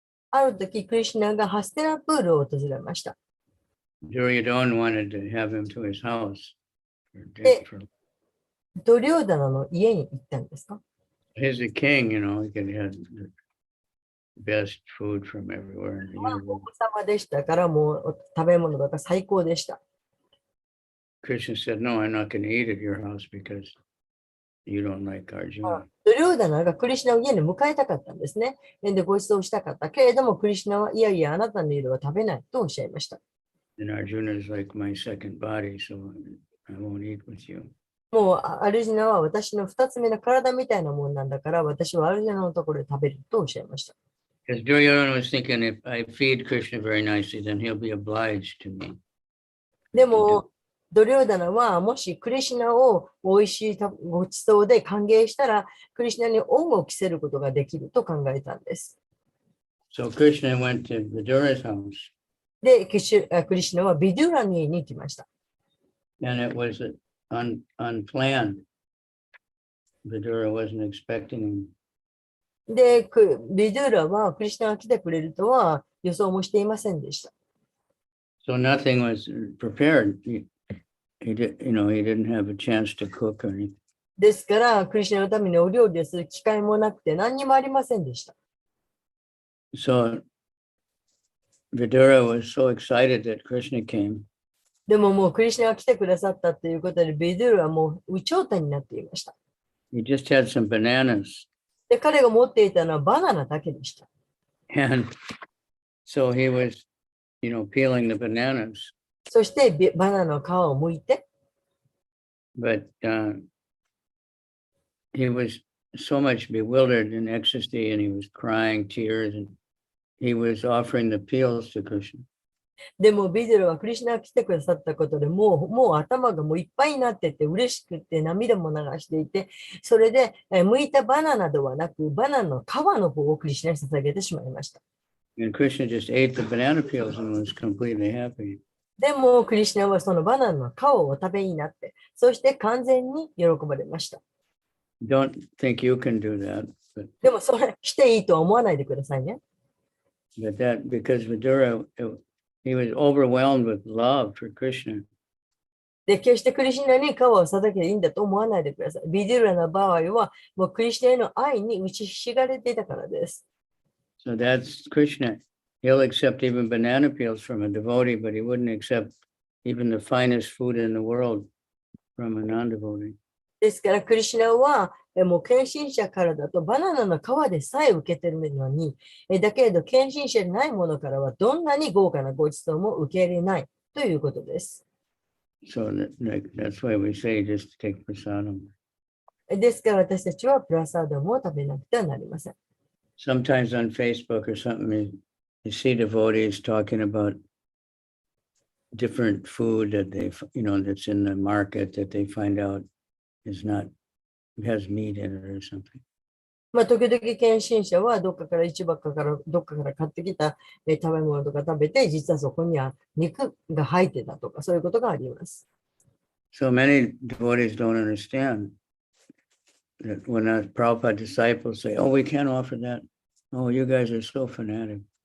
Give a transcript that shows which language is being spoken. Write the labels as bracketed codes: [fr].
[ja] ある時、クリシュナがハステナプールを訪れました。 [en] Duryodhana wanted to have him to his house. For [ja] ドリョーダナの家に行ったんですか？ [en] He's a king, he could have the best food from everywhere in the [ja] 王 [en] universe. [ja] 様でしたから、もう食べ物が最高でした。 [en] Krishna said, "No, I'm not going to eat at your house because you don't like Arjuna." [ja] ドリョーダナがクリシュナを家に迎えたかったんですね。で、ご馳走したかったけれども、クリシュナはいやいや、あなたの家では食べないとおっしゃいました。 [en] And Arjuna is like my second body, so I won't eat with you. [ja] もうアルジュナは私の2つ目の体みたいなもんなんだから、私はアルジュナのところで食べるとおっしゃいました。 [en] Because Duryodhana was thinking, if I feed Krishna very nicely, then he'll be obliged to me. [ja] でも、ドリョーダナはもしクリシュナを美味しいご馳走で歓迎したら、クリシュナに恩を着せることができると考えたんです。 [en] So Krishna went to Vidura's house, [ja] で、クリシュナはビドゥラニーに行きました。 [en] and it was unplanned. Vidura wasn't expecting him. [ja] で、ビドゥラはクリシュナが来てくれるとは予想もしていませんでした。 [en] So nothing was prepared. He didn't have a chance to cook or anything. [ja] ですから、クリシュナのためにお料理をする機会もなくて何にもありませんでした。 [en] So Vidura was so excited that Krishna came. [ja] でももうクリシュナが来てくださったということで、ビドゥラはもう有頂天になっていました。 [en] He just had some bananas. [ja] で、彼が持っていたのはバナナだけでした。 [en] And so he was, peeling the bananas. [ja] そしてバナナの皮を剥いて、 [en] But he was so much bewildered in ecstasy, and he was crying tears, and he was offering the peels to Krishna. [ja] でもビドゥラはクリシュナが来てくださったことでもう頭がもういっぱいになってて嬉しくて涙も流していて、それで剥いたバナナではなくバナナの皮の方をクリシュナに捧げてしまいました。 [en] And Krishna just ate the banana peels and was completely happy. [ja] でもクリシュナはそのバナナの皮をお食べになって、そして完全に喜ばれました。 [en] Don't think you can do that, [ja] でもそれしていいとは思わないでくださいね。 [en] but that because Vidura, he was overwhelmed with love for Krishna. [ja] で、決してクリシュナに皮を捧げていいんだと思わないでください。ビデュラの場合はもうクリシュナへの愛に打ちひしがれていたからです。 [en] So that's Krishna. He'll accept even banana peels from a devotee, but he wouldn't accept even the finest food in the world from a non-devotee. [ja] ですからクリシュナはもう献身者からだとバナナの皮でさえ受けてるのに、だけれど献身者でないものからはどんなに豪華なご馳走も受け入れないということです。 [en] So that's why we say just take prasadam. [ja] ですから私たちはプラサーダムを食べなくてはなりません。 [en] Sometimes on Facebook or something, you see devotees talking about different food that they, that's in the market that they find out has meat in it or something. [ja] まあ、時々献身者はどっかから市場からどっかから買ってきた食べ物とか食べて、実はそこには肉が入ってたとか、そういうことがあります。 [en] So many devotees don't understand that when Prabhupada disciples say, "Oh, we can't offer that. Oh, you guys are so fanatic."